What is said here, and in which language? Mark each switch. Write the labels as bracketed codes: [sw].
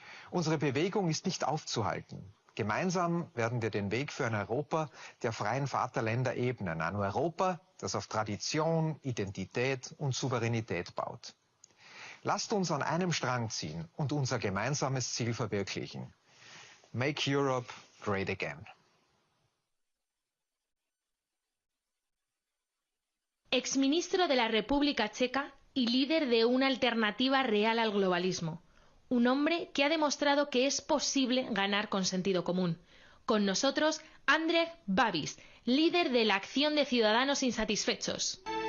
[de] Unsere Bewegung ist nicht aufzuhalten. Gemeinsam werden wir den Weg für ein Europa der freien Vaterländer ebnen. Ein Europa, das auf Tradition, Identität und Souveränität baut. Lasst uns an einem Strang ziehen und unser gemeinsames Ziel verwirklichen. [en] Make Europe great again. [es] Exministro de la República Checa y líder de una alternativa real al globalismo. Un hombre que ha demostrado que es posible ganar con sentido común. Con nosotros, André, líder de la Acción de Ciudadanos Insatisfechos.